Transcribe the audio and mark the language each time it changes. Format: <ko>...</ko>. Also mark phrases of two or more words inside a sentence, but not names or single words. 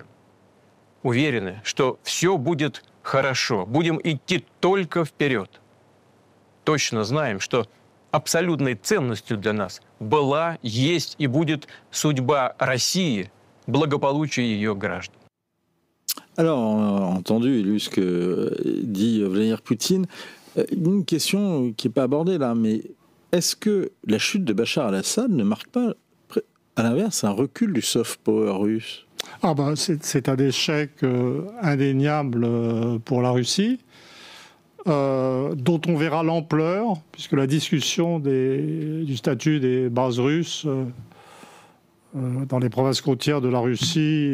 <ru>Уверены, что все будет хорошо, будем идти только вперед. Точно знаем, что абсолютной ценностью для нас была, есть и будет судьба России, благополучие ее граждан.</ru> <fr>Alors, on a entendu ce que dit Vladimir Poutine. Une question qui n'est pas abordée là, mais est-ce que la chute de Bachar al-Assad ne marque pas, à l'inverse, un recul du soft power russe ? C'est un échec indéniable pour la Russie, dont on verra l'ampleur, puisque la discussion du statut des bases russes dans les provinces côtières de la Russie...</fr>